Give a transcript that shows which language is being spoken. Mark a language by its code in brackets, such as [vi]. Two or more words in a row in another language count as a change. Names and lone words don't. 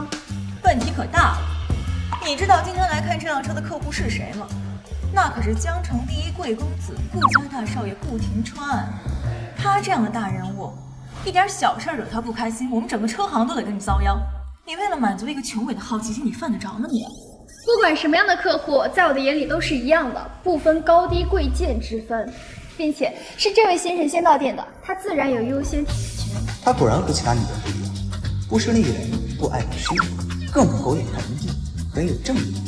[zh] 問題可大了。你知道今天來看這輛車的客戶是誰嗎？那可是江城第一貴公子顧家大少爺顧廷川。他這樣的大人物，一點小事惹他不開心，我們整個車行都得跟你遭殃。你為了滿足一個窮鬼的好奇心，你犯得着嗎你？不管什麼樣的客戶，在我的眼裡都是一樣的，不分高低貴賤之分，並且是這位先生先到店的，他自然有優先體驗權。他果然和其他女人不一樣，不勢利人，不愛慕虛榮，更不狗眼看人低，很有正義。